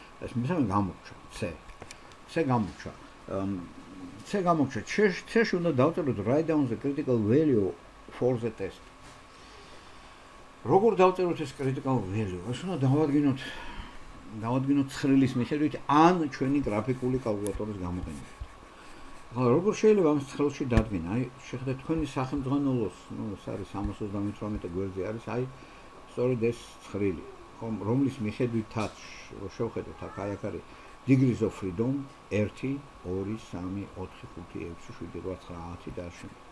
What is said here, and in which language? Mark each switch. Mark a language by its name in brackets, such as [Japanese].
[Georgian] ეს მესამე გამორჩა C გამორჩა. C გამორჩა. C-ში უნდა დავწეროთ [English] write down the critical value for the test. [Georgian] როგორ დავწეროთ ეს critical value? ეს უნდა დავადგინოთ ცხრილის მიხედვით ან ჩვენი გრაფიკული კალკულატორის გამოყენებით. ახლა როგორ შეიძლება ამ ცხრილში დადგინა? აი, შეხედეთ თქვენი სახელმძღვანელოს, ნუ ეს არის 328 გვერდზე არის, აი, სწორედ ეს ცხრილი, ხომ, რომლის მიხედვითაც შევხედოთ აქ, აი აქ არის degrees of freedom 1 2 3 4 5 6 7 8 9 და ასე.